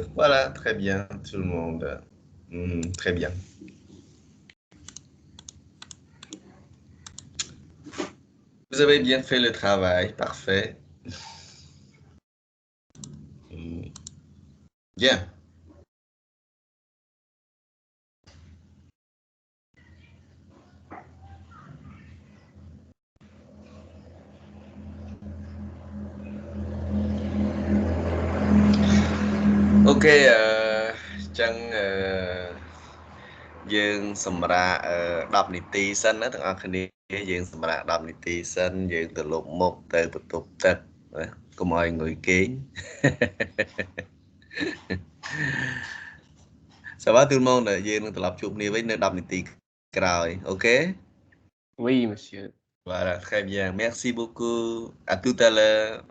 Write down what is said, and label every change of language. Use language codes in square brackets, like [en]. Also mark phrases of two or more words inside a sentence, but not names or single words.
[fr] Voilà, très bien, tout le monde. Très bien. Vous avez bien fait le travail, parfait. Bien. [km] អូខេអញ្ចឹងយើងសម្រាប់10នាទីសិនណាទាំងអស់គ្នាយើងសម្រាប់10នាទីសិនយើងទៅលុបមុខទៅបន្ទប់ទឹកណាកុំឲ្យងុយគេង [fr] Ça va tout le monde [km] យើងនឹងត្រឡប់ជួបគ្នាវិញនៅ10នាទីក្រោយអូខេ [fr] Oui, monsieur. Voilà très bien merci beaucoup à tout à l'heure